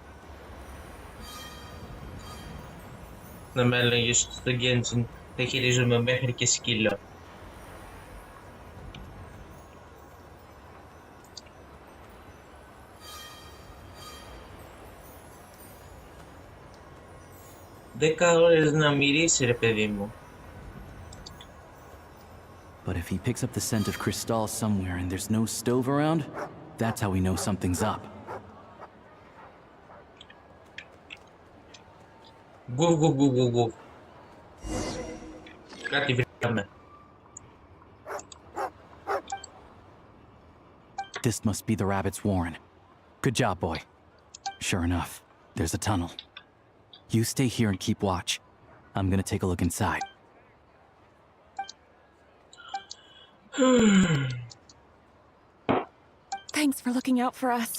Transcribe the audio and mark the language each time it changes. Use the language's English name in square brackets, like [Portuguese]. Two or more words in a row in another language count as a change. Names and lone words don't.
[Greek] Να με έλεγες ότι στο Genshin θα χειρίζομαι μέχρι και σκύλο. Δέκα ώρες να μυρίσει ρε παιδί μου. [English] But if he picks up the scent of crystal somewhere and there's no stove around, that's how we know something's up. Γου. [Greek] Κάτι βρήκαμε. [English] This must be the rabbit's warren. Good job, boy. Sure enough, There's a tunnel. You stay here and keep watch. I'm gonna take a look inside. Thanks for looking out for us.